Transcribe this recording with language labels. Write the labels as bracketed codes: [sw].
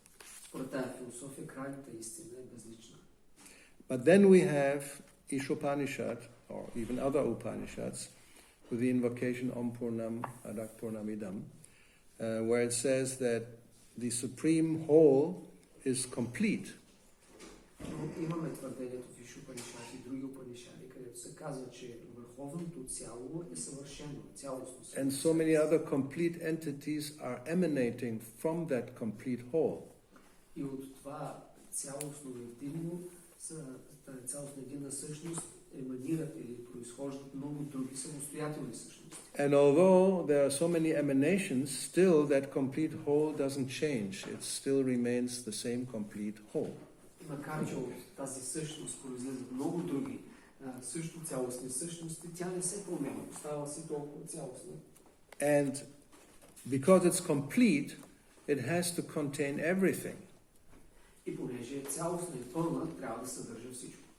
[bg] Според тази философия крайната истина е безлична. [en] But then we have Ishopanishad, or even other Upanishads, with the invocation [sa] Om Purnam Adak Purnamidam, [en] where it says that the supreme whole is complete. [bg] Имаме твърдението в Ишупанишад и други Упанишади, където се казва, че върховното цяло е съвършено, цялостно. [en] And so many other complete entities are emanating from that complete whole. [bg] И от това цялостно единно тази цялостна единна същност еманират или произхождат много други самостоятелни същности. [en] And although there are so many emanations, still that complete whole doesn't change. It still remains the same complete whole. [bg] Макар че от тази същност произлизат много други също цялостни същности, тя не се променя, остава си толкова цялостна. [en] And because it's complete, it has to contain everything. [bg] И понеже е цялостна и пълна, трябва да съдържа всичко.